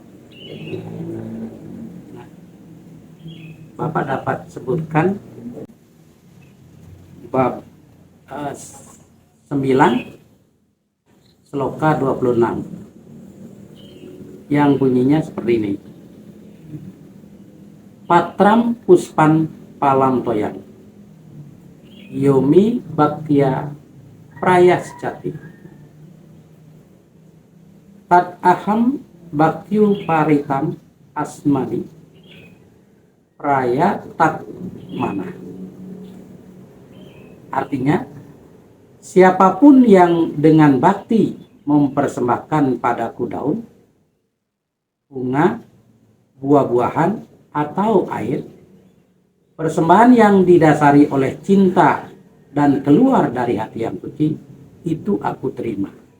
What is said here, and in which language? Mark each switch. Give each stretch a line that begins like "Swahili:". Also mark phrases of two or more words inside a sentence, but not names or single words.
Indonesian: Nah, Bapak dapat sebutkan bab 9 Sloka 26 yang bunyinya seperti ini.
Sanskrit: Patram puspan palam toyang yomi bhaktya prayasjati tat aham bhaktyu paritam asmani praya tat mana.
Indonesian: Artinya, siapapun yang dengan bakti mempersembahkan padaku daun, bunga, buah-buahan, atau air, persembahan yang didasari oleh cinta dan keluar dari hati yang suci, itu aku terima.